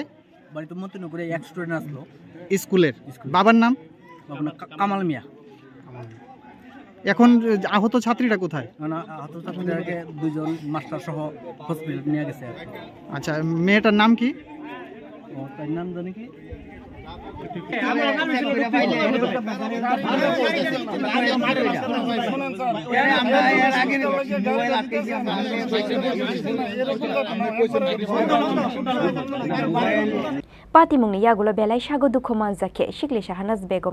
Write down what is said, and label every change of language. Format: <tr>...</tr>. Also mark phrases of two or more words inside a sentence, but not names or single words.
<bn>বাড়ি তো মতিনগরে এক স্টুডেন্ট আসলো স্কুলের বাবার নাম কামাল মিয়া এখন আহত ছাত্রীরা কোথায় না আহত ছাত্রীদেরকে দুজন মাস্টার সহ হসপিটাল নিয়ে গেছে আচ্ছা মেয়েটার নাম কি ও তার নাম জানি কি</bn> <trp>Pati mungni yagulo belai sago dukho manjake shikli Shahanaz Begum</trp>